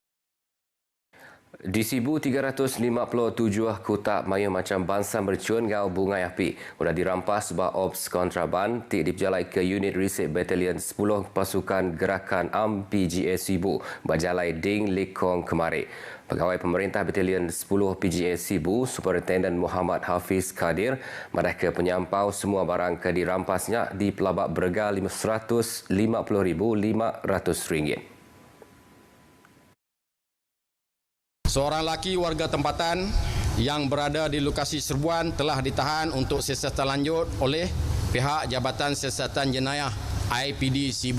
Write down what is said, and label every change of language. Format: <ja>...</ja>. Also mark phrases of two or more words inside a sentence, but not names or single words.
<iba>Di Sibu 357 kotak mayuh macam bangsa mercun ngau bungai api sudah dirampas bah ops kontraban ti diperjalai ke unit Resip Batalion 10 Pasukan Gerakan AM PGA Sibu berjalai Ding Likong kemari. Pegawai Pemerintah Batalion 10 PGA Sibu Superintendent Muhammad Hafiz Kadir madah ke penyampau semua barang ke dirampasnya di pelabak berga RM550,500.</iba> <ms>Seorang lelaki warga tempatan yang berada di lokasi serbuan telah ditahan untuk siasatan lanjut oleh pihak Jabatan Siasatan Jenayah IPD Sibu.</ms>